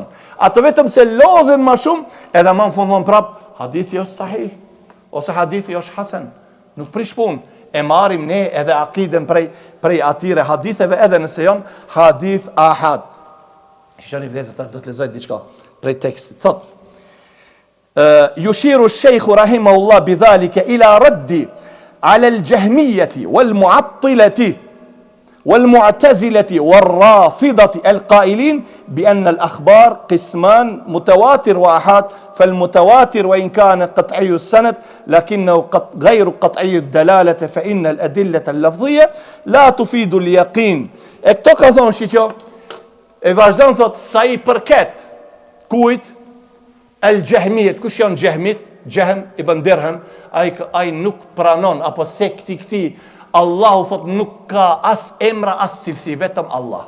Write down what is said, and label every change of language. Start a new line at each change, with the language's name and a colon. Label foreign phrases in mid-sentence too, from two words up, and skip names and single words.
Albanian: Ato vetëm se lodhen më shumë, edhe më fundon prap, hadithi është sahih, ose hadithi është hasan. Nuk prish punë, e marrim ne edhe akiden prej atyre haditheve, edhe nëse janë
Arabic: حديث آحاد.
Albanian: Shani vëllezër, do të lexoj diçka prej tekstit. Thot:
Arabic: يشير الشيخ رحمه الله بذلك إلى رد على الجهمية والمعطلة والمعتزلة والرافضة القائلين بأن الأخبار قسمان متواتر وآحاد، فالمتواتر وإن كان قطعي السند لكنه غير قطعي الدلالة، فإن الأدلة اللفظية لا تفيد اليقين.
Albanian: Këto ka thonë shiqo, e vazhdon thot sa I përket kujt El Gjehmijet, kush janë Gjehmit? Gjehm ibn Dirham, ai nuk pranon, apo sekti këti, Allahu thot nuk ka as emra, as cilësi, vetëm Allah.